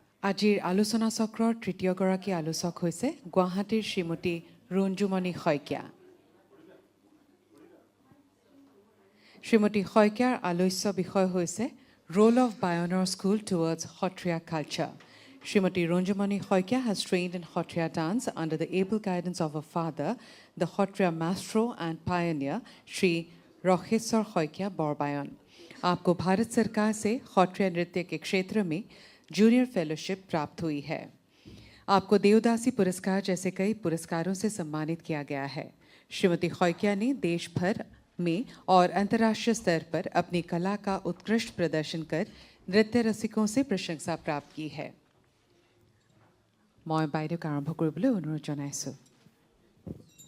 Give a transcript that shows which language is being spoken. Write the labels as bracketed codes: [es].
[as] আজিৰ আলোচনা চক্ৰৰ তৃতীয়গৰাকী আলোচক হৈছে গুৱাহাটীৰ শ্ৰীমতী ৰঞ্জুমণি শইকীয়া। শ্ৰীমতী শইকীয়াৰ আলোচ্য বিষয় হৈছে [en] Role of Pioneer School towards Sattriya culture. Srimati Ranjamani Shoikia has trained in Sattriya dance under the able guidance of her father, the Sattriya maestro and pioneer, Shri Roheswar Shoikia Borbayan. [hi] आपको भारत सरकार से Sattriya नृत्य के क्षेत्र में junior fellowship प्राप्त हुई है। आपको देवदासी पुरस्कार जैसे कई पुरस्कारों से सम्मानित किया गया है। श्रीमती Shoikia ने देश भर में और अंतर्राष्ट्रीय स्तर पर अपनी कला का उत्कृष्ट प्रदर्शन कर नृत्य रसिकों से प्रशंसा प्राप्त की है। [as] মই বাইদেউক আৰম্ভ কৰিবলৈ অনুৰোধ জনাইছোঁ।